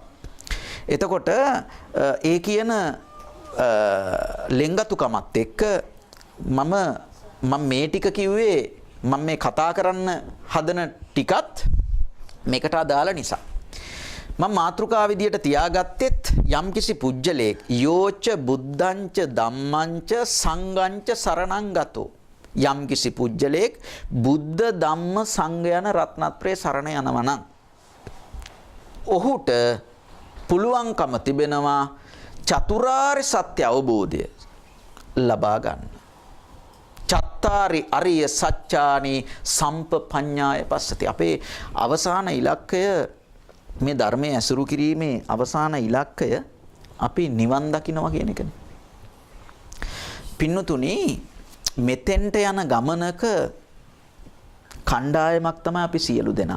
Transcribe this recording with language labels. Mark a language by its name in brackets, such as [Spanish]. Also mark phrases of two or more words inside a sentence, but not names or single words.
[Sinhala] එතකොට ඒ කියන ලෙන්ගතුකමත් එක්ක මම මේ ටික කිව්වේ මම මේ කතා කරන්න හදන ටිකත් මේකට අදාළ නිසා. මම මාතෘකා විදියට තියාගත්තෙත් යම්කිසි පුජ්‍යලේක් [Pali] යෝච බුද්ධංච ධම්මංච සංඝංච සරණං ගතෝ [Sinhala] යම්කිසි පුජ්‍යලේක් බුද්ධ ධම්ම සංඝ යන රත්නත්‍රයේ සරණ යනවා නම් ඔහුට පුළුවන්කම තිබෙනවා චතුරාර්ය සත්‍ය අවබෝධය ලබා ගන්න. [Pali] චත්තාරි අරිය සත්‍යානි සම්පපඤ්ඤාය පස්සති. [Sinhala] අපේ අවසාන ඉලක්කය මේ ධර්මයේ ඇසුරු කිරීමේ අවසාන ඉලක්කය අපි නිවන් දකින්නවා කියන එකනේ. පින්නතුනි මෙතෙන්ට යන ගමනක කණ්ඩායමක් තමයි අපි සියලු දෙනා.